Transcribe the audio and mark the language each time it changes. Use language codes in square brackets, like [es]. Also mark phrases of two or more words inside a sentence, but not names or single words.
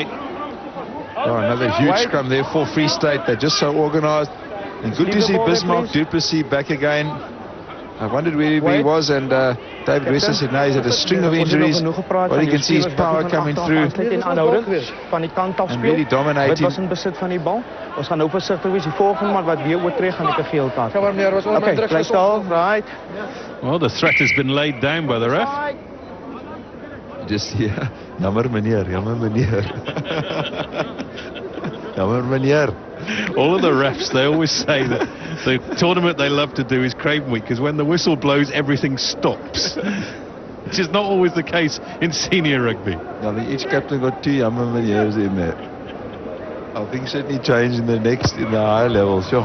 [en] Oh, another huge scrum there for Free State. They're just so organized. And good to see Bismarck Du Plessis back again. I wondered where he was, and David Wester said no, he's had a string of injuries. Well, you can see his power coming through and really dominating. [af] Was in besit van die bal. Ons gaan nou versigtig wees die volgende, maar wat weer oortree gaan ek 'n geel kaart. Okay, bly stil, [en] right. Well, the threat has been laid down by the ref. Just here. [af] Jammer meneer, jammer meneer. Jammer meneer. [en] All of the refs, they always say that the tournament they love to do is Craven Week, because when the whistle blows, everything stops. Which is not always the case in senior rugby. I think each captain got 2 [af] jammer meneers [en] in there. I think certainly change in the higher levels, sure.